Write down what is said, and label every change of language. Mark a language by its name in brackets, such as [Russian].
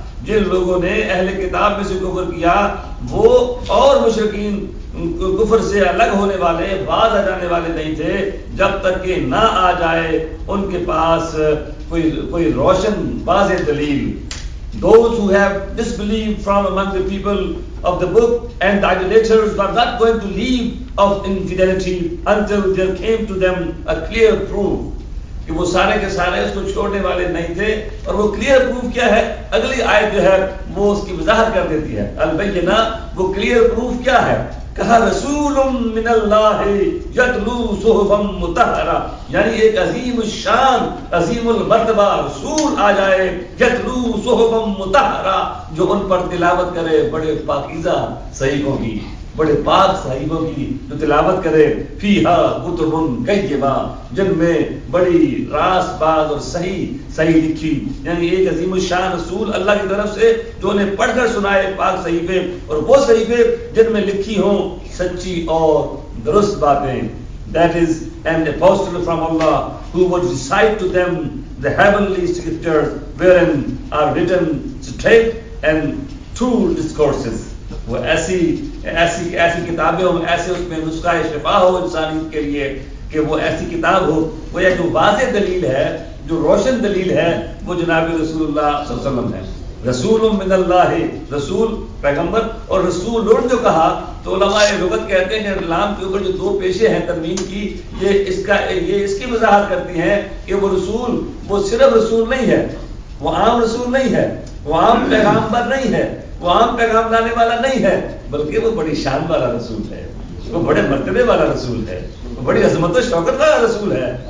[Urdu] جن لوگوں نے اہل کتاب میں سے کفر کیا وہ اور مشرکین کفر سے الگ ہونے والے باز آ جانے والے نہیں تھے جب تک کہ نہ آ جائے ان کے پاس کوئی روشن واضح دلیل. [English] Those who have disbelieved from among the people of the book and the idolaters were not going to leave of infidelity until there came to them a clear proof. [Urdu] کہ وہ سارے کے سارے اس کو چھوڑنے والے نہیں تھے. اور وہ کلیئر پروف کیا ہے؟ اگلی آیت جو ہے وہ اس کی وضاحت کر دیتی ہے. البینہ وہ کلیئر پروف کیا ہے؟ کہا [Arabic] رسول من اللہ یتلو صحفا مطہرہ، [Urdu] یعنی ایک عظیم الشان عظیم المرتبہ رسول آ جائے [Arabic] یتلو صحفا مطہرہ [Urdu] جو ان پر تلاوت کرے بڑے پاکیزہ صحیفوں کی، بڑے پاک صحیفوں کی جو تلاوت کرے. [Arabic] فیہا کتب قیمہ، [Urdu] جن میں بڑی راست باز اور صحیح لکھی، یعنی ایک عظیم الشان رسول اللہ کی طرف سے جو انہیں پڑھ کر سنائے پاک صحیفے، اور وہ صحیفے جن میں لکھی ہوں سچی اور درست باتیں. [English] That is an apostle from Allah who would recite to them the heavenly scriptures wherein are written straight and true discourses. [Urdu] وہ ایسی کتابیں ہوں، ایسے اس میں نسخہ شفا ہو انسانیت کے لیے کہ وہ ایسی کتاب ہو. وہ یہ جو واضح دلیل ہے، جو روشن دلیل ہے، وہ جناب رسول اللہ صلی اللہ علیہ وسلم ہے. [Arabic] رسول من اللہ، [Urdu] رسول پیغمبر، اور رسول جو کہا تو علماء لغت کہتے ہیں کہ لام کے اوپر جو دو پیشے ہیں تنوین کی، یہ اس کی وضاحت کرتی ہیں کہ وہ رسول وہ صرف رسول نہیں ہے، وہ عام رسول نہیں ہے، وہ عام پیغمبر نہیں ہے، وہ عام پیغام لانے والا نہیں ہے، بلکہ وہ بڑی شان والا رسول ہے، وہ بڑے مرتبے والا رسول ہے، وہ بڑی عظمت و شوکت والا رسول ہے.